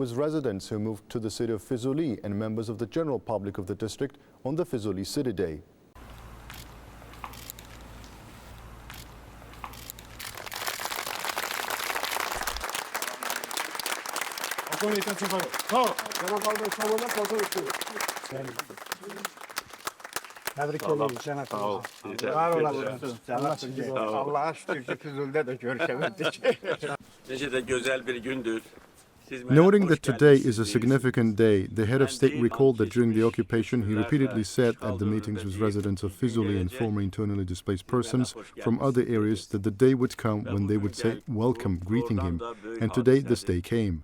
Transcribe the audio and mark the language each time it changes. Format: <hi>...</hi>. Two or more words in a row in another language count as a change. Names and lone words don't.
<en>with residents who moved to the city of Füzuli and members of the general public of the district on the Füzuli City Day.</en> <az>Təbrik edirik cənab. Var olasınız. Allah'a şükür ki Füzuli'də də görüşebildik. Necə də gözəl bir gündür.</az> <en>Noting that today is a significant day, the head of state recalled that during the occupation he repeatedly said at the meetings with residents of Füzuli and former internally displaced persons from other areas that the day would come when they would say welcome, greeting him, and today this day came.</en>